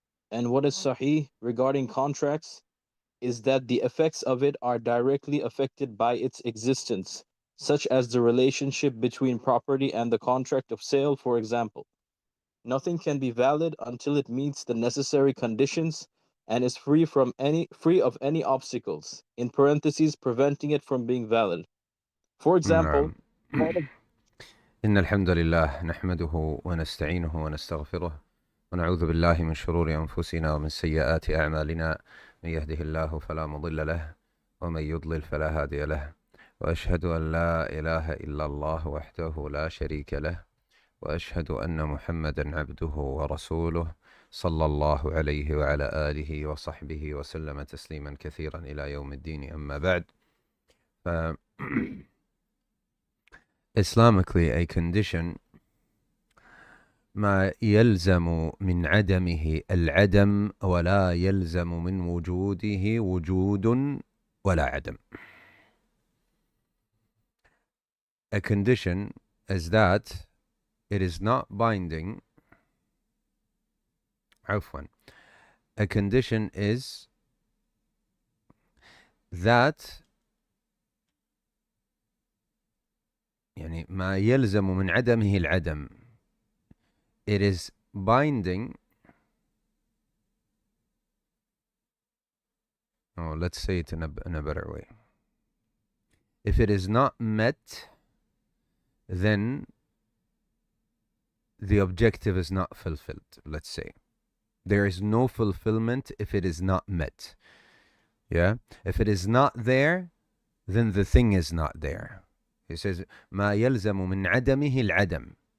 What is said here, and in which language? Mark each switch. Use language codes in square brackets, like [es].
[en] And what is sahih regarding contracts is that the effects of it are directly affected by its existence, such as the relationship between property and the contract of sale, for example. Nothing can be valid until it meets the necessary conditions and is free of any obstacles, in parentheses, preventing it from being valid. For example, [ar] نعم. إن الحمد لله نحمده ونستعينه ونستغفره ونعوذ بالله من شرور أنفسنا ومن سيئات أعمالنا. من يهده الله فلا مضل له ومن يضلل فلا هادي له، وأشهد أن لا إله إلا الله وحده لا شريك له، وأشهد أن محمدا عبده ورسوله صلى الله عليه وعلى آله وصحبه وسلم تسليما كثيرا إلى يوم الدين. أما بعد، [en] Islamically, a condition [ar] ما يلزم من عدمه العدم ولا يلزم من وجوده وجود ولا عدم. [en] A condition is that it is not binding. [ar] عفوا. [en] A condition is that [ar] يعني ما يلزم من عدمه العدم. [en] It is binding. Oh, let's say it in a better way. If it is not met, then the objective is not fulfilled, let's say. There is no fulfillment if it is not met. Yeah? If it is not there, then the thing is not there. He says, [ar] ما يلزم من عدمه العدم.